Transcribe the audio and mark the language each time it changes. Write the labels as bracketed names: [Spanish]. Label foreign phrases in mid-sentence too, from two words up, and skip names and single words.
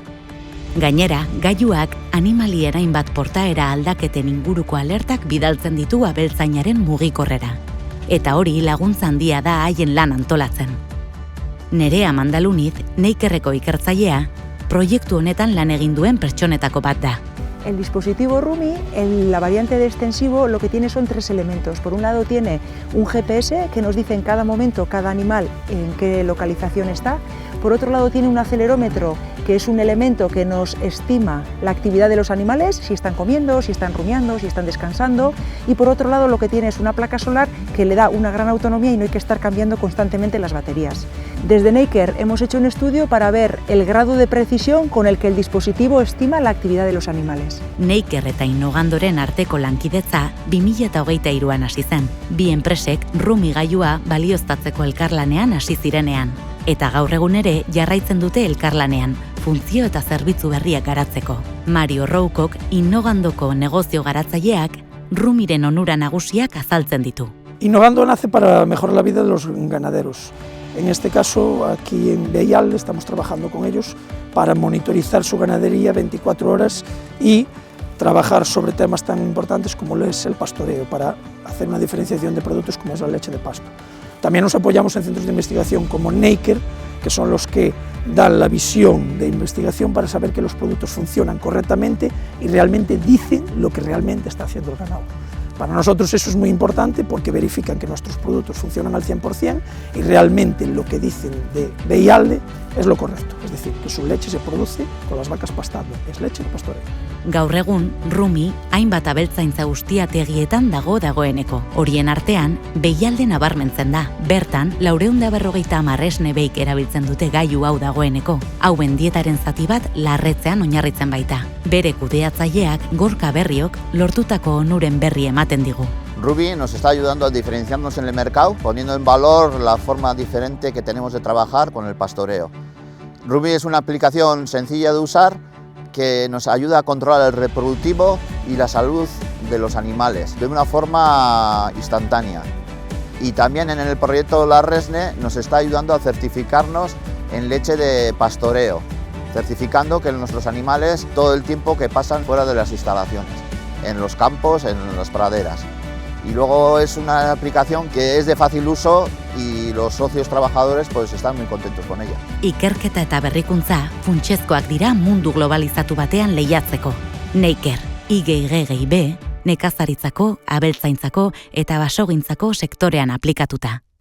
[Basque] Gainera, gailuak animalien hainbat portaera aldaketen inguruko alertak bidaltzen ditu abeltzainaren mugikorrera. Eta hori laguntza handia da haien lan antolatzen. Nerea Mandaluniz, Neikerreko ikertzailea, proiektu honetan lan egin duen pertsonetako bat da. [Spanish] El dispositivo Rumi, en la variante de extensivo, lo que tiene son 3 elementos. Por un lado tiene un GPS que nos dice en cada momento cada animal en qué localización está. Por otro lado tiene un acelerómetro, que es un elemento que nos estima la actividad de los animales, si están comiendo, si están rumiando, si están descansando. Y por otro lado lo que tiene es una placa solar que le da una gran autonomía y no hay que estar cambiando constantemente las baterías. Desde Neiker hemos hecho un estudio para ver el grado de precisión con el que el dispositivo estima la actividad de los animales. [Basque] Neiker eta Innogandoren arteko lankidetza 2023an hasi zen. Bi enpresek Rumi gailua balioztatzeko elkarlanean hasi zirenean. Eta gaur egun ere jarraitzen dute elkarlanean, funtzio eta zerbitzu berriak garatzeko. Mario Roukok, Innogandoko negozio garatzaileak, Rumiren onura nagusiak azaltzen ditu. [Spanish] Innogando nace para mejorar la vida de los ganaderos. En este caso, aquí en Beial, estamos trabajando con ellos para monitorizar su ganadería 24 horas y trabajar sobre temas tan importantes como es el pastoreo, para hacer una diferenciación de productos como es la leche de pasto. También nos apoyamos en centros de investigación como Neiker, que son los que dan la visión de investigación para saber que los productos funcionan correctamente y realmente dicen lo que realmente está haciendo el ganado. Para nosotros eso es muy importante porque verifican que nuestros productos funcionan al 100% y realmente lo que dicen de Beialde es lo correcto, es decir, que su leche se produce con las vacas pastando, es leche de pastoreo. [Basque] Gaur egun, Rumi hainbat abeltzaintza ustiategietan dagoeneko. Horien artean, Beialde nabarmentzen da. Bertan, 450 esne beik erabiltzen dute gailu hau dagoeneko. Hauen dietaren zati bat larretzean oinarritzen baita. Bere kudeatzaileak Gorka Berriok lortutako onuren berri ematen digu. [Spanish] Rumi nos está ayudando a diferenciarnos en el mercado, poniendo en valor la forma diferente que tenemos de trabajar con el pastoreo. Rumi es una aplicación sencilla de usar que nos ayuda a controlar el reproductivo y la salud de los animales de una forma instantánea. Y también en el proyecto La Resne nos está ayudando a certificarnos en leche de pastoreo, certificando que nuestros animales todo el tiempo que pasan fuera de las instalaciones, en los campos, en las praderas. Y luego es una aplicación que es de fácil uso y los socios trabajadores pues están muy contentos con ella. [Basque] Ikerketa eta berrikuntza funtsezkoak dira mundu globalizatu batean lehiatzeko. Neiker, IGIGB, nekazaritzako, abeltzaintzako eta basogintzako sektorean aplikatuta.